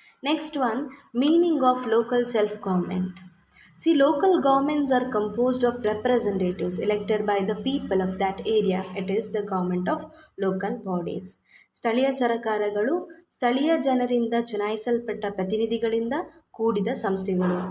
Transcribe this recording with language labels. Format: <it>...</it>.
<en>Next one, meaning of local self government. See, local governments are composed of representatives elected by the people of that area. It is the government of local bodies.</en> <kn>ಸ್ಥಳೀಯ ಸರ್ಕಾರಗಳು ಸ್ಥಳೀಯ ಜನರಿಂದ ಚುನಾಯಿಸಲ್ಪಟ್ಟ ಪ್ರತಿನಿಧಿಗಳಿಂದ ಕೂಡಿದ ಸಂಸ್ಥೆಗಳು.</kn>